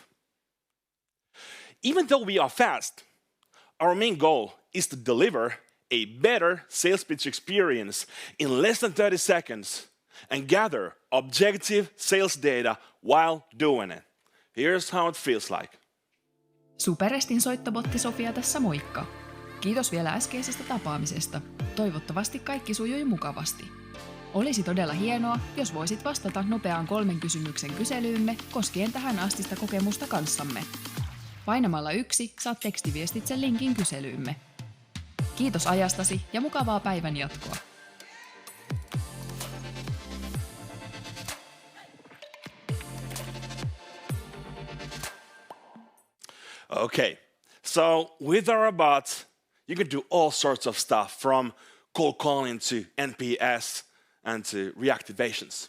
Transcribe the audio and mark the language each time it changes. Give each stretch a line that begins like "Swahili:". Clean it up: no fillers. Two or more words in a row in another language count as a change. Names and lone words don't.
English: Even though we are fast, our main goal is to deliver a better sales pitch experience in less than 30 seconds and gather objective sales data while doing it. Here's how it feels like.
Finnish: Superestin soittobotti Sofia tässä moikka. Kiitos vielä äskeisestä tapaamisesta. Toivottavasti kaikki sujui mukavasti. Olisi todella hienoa, jos voisit vastata nopeaan 3 kysymyksen kyselyymme koskien tähän astista kokemusta kanssamme. Painamalla 1 saat tekstiviestitse linkin kyselyymme. Kiitos ajastasi ja mukavaa päivän jatkoa.
English: Okay, so with our bots, you can do all sorts of stuff from cold calling to NPS and to reactivations.